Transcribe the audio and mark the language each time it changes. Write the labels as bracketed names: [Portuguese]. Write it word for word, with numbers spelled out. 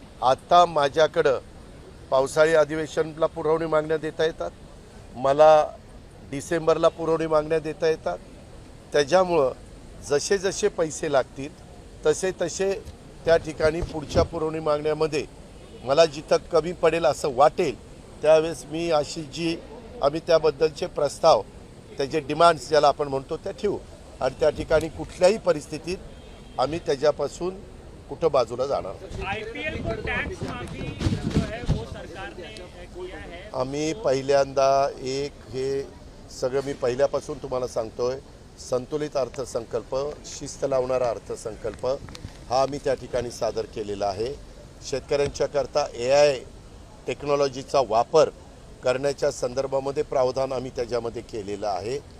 [Marathi] आता माझ्याकडं पावसाळी अधिवेशनला पुरवणी मागण्या देता येतात, मला डिसेंबरला पुरवणी मागण्या देता येतात, त्याच्यामुळं जसे जसे पैसे लागतील तसे तसे त्या ठिकाणी पुढच्या पुरवणी मागण्यामध्ये मला जिथं कमी पडेल असं वाटेल त्यावेळेस मी अशी जी आम्ही त्याबद्दलचे प्रस्ताव, त्याचे डिमांड्स ज्याला आपण म्हणतो त्या ठेवू, आणि त्या ठिकाणी कुठल्याही परिस्थितीत आम्ही त्याच्यापासून कुठं बाजूला जाणार नाही. [Hindi] आईपीएल को टैक्स माफी जो है वो सरकार ने किया है, [Marathi] आम्ही पहिल्यांदा एक हे सगळं मी पहिल्यापासून तुम्हाला सांगतोय, संतुलित अर्थसंकल्प, शिस्त लावणारा अर्थसंकल्प हा आम्ही त्या ठिकाणी सादर केलेला आहे. शेतकऱ्यांच्याकरता ए आय टेक्नॉलॉजीचा वापर करण्याच्या संदर्भामध्ये प्रावधान आम्ही त्याच्यामध्ये केलेलं आहे.